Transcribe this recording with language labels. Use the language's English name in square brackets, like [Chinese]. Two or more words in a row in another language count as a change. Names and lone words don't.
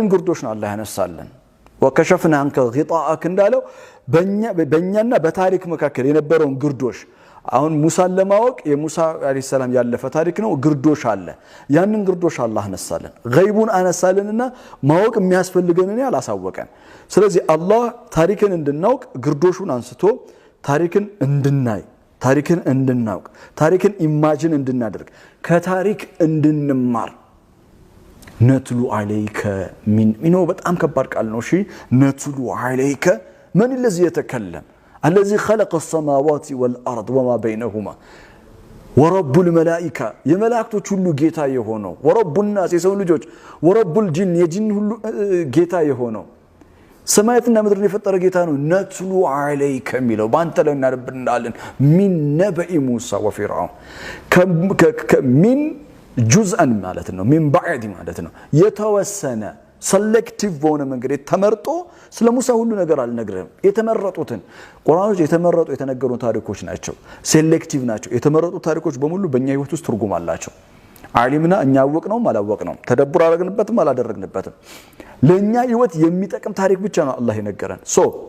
[Amharic] ግርዶሽ ነው አላህ ያነሳልን [Arabic] وكشفنا عنك غطاءك [Amharic] እንዳለው በእኛና በታሪክ መካከል የነበረውን ግርዶሽ አሁን ሙሳን ለማወቅ የሙሳ አለይሂ ሰላም ያለፈ ታሪክ ነው ግርዶሽ አለ ያንን ግርዶሽ አላህ አነሳልን ገይቡን አነሳልንና ማወቅ የሚያስፈልገንን ያላሳወቀን ስለዚህ አላህ ታሪክን እንድናውቅ ግርዶሹን አንስቶ ታሪክን እንድናይ ታሪክን እንድናውቅ ታሪክን ኢማጂን እንድናደርግ ከታሪክ እንድንማር [Arabic] نتلو عليك من [Amharic] በጣም ከባድ ቃል ነው እሺ [Arabic] نتلو عليك من الذي يتكلم الذي خلق السماوات والارض وما بينهما ورب الملائكه [Amharic] የመላእክቶች ሁሉ ጌታ የሆነው [Arabic] ورب الناس [Amharic] የሰው ልጆች [Arabic] ورب الجن [Amharic] የጂን ሁሉ ጌታ የሆነው ሰማያትና ምድርን የፈጠረ ጌታ ነው [Arabic] نتلو عليك [Amharic] ሚለው ባንተ ላይ እናነብልናለን [Arabic] من نبإ موسى وفرعون [Amharic] ከሚን ጁዝአን ማለት ነው [Arabic] من بعض [Amharic] ማለት ነው የተወሰነ ሴሌክቲቭ በሆነ መንገድ ተመርጦ ስለ ሙሳ ሁሉ ነገር አልነግርም የተመረጡትን ቁርአኖች የተመረጡ የተነገሩ ታሪኮች ናቸው ሴሌክቲቭ ናቸው የተመረጡ ታሪኮች በሙሉ በእኛ ህይወት ውስጥ ትርጉም አላቸው ዓሊምና እኛ አወቅነው አላወቅነው ተደብር አረግንበትም አላደረግንበትም ለኛ ህይወት የሚጠቅም ታሪክ ብቻ ነው አላህ የነገረን ሶ